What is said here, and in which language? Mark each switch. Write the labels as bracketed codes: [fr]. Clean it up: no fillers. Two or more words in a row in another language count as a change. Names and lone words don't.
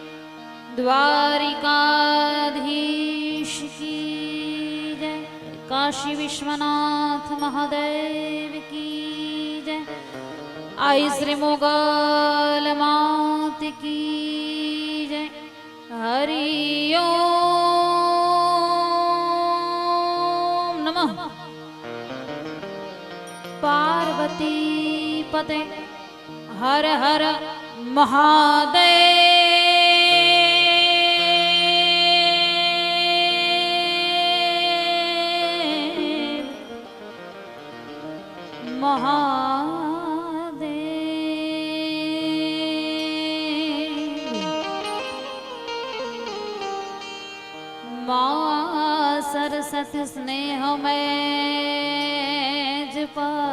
[hi] द्वारिकाधीश की जय। काशी विश्वनाथ महादेव की जय। आई श्री मोगल मात की जय। हरि ओम नमः पार्वती पते हर हर महादेव माँ सरसत स्नेह में जपा